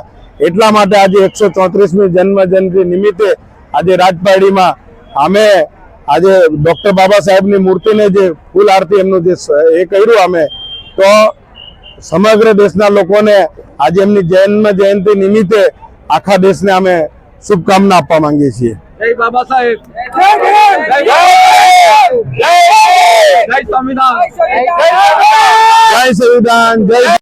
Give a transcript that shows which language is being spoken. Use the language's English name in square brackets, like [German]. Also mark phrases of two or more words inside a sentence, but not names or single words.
[Gujarati] એટલા માટે આજે 134મી જન્મ જયંતિ નિમિત્તે આજે રાજપારડીમાં અમે આજે ડોક્ટર બાબા સાહેબની મૂર્તિને જે ફૂલ આરતી એમનું જે એ કર્યું અમે તો સમગ્ર દેશના લોકોને આજે એમની જન્મ જયંતિ નિમિત્તે આખા દેશને અમે શુભકામના આપવા માંગીએ છીએ। [Hindi] जय बाबा साहेब, जय संविधान, जय संविधान, जय